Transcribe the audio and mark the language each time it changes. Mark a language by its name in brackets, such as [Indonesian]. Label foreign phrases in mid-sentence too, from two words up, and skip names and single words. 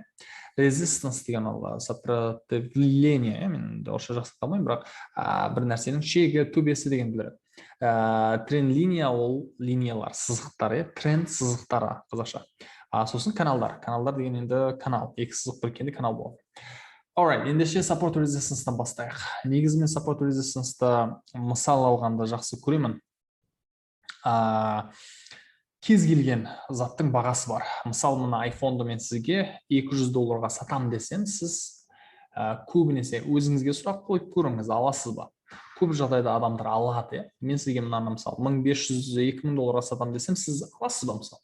[Kazakh] Resistance деген ол сопротивление, мен орысша жақсы қалмаймын, бірақ бір нәрсенің шегі, төбесі деген білдіреді. Тренд линия ол линиялар, сызықтар, тренд сызықтары қазақша. Сосын каналдар деген енді канал, екі сызық біріккенде канал болады. Alright, ендеше [English] support resistance- [Kazakh] тан бастайық. Негізімен [English] support resistance- [Kazakh] ты мысал алғанда жақсы көремін. Кез келген заттың бағасы бар. Мысалы, мына iPhone-ды мен сізге $200 сатам десем, сіз көбінесе өзіңізге сұрақ қойып көріңіз, аласыз ба? Көп жағдайда адамдар алады. Мен сізге мынаны мысалы $1500-2000 сатам десем, сіз аласыз ба мысалы?